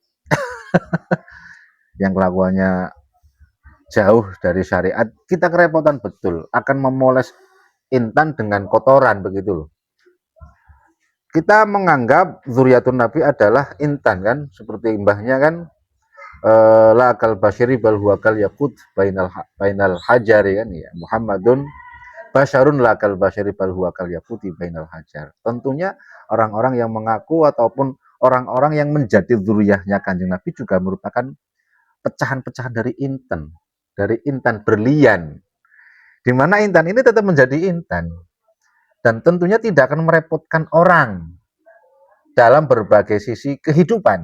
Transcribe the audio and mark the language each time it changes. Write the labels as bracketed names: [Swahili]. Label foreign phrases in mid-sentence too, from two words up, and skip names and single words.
[Indonesian] Yang kelakuannya jauh dari syariat, kita kerepotan betul akan memoles intan dengan kotoran begitu loh. Kita menganggap [Arabic] ذرية النبي [Indonesian] adalah intan kan, seperti mbahnya kan [Arabic] لا كالبشر بل هو كالياقوت بين الحجر [Indonesian] kan ya. [Arabic] محمد بشر لا كالبشر بل هو كالياقوت بين الحجر. [Indonesian] Tentunya orang-orang yang mengaku ataupun orang-orang yang menjadi zuriyahnya Kanjeng Nabi juga merupakan pecahan-pecahan dari intan berlian. Di mana intan ini tetap menjadi intan dan tentunya tidak akan merepotkan orang dalam berbagai sisi kehidupan.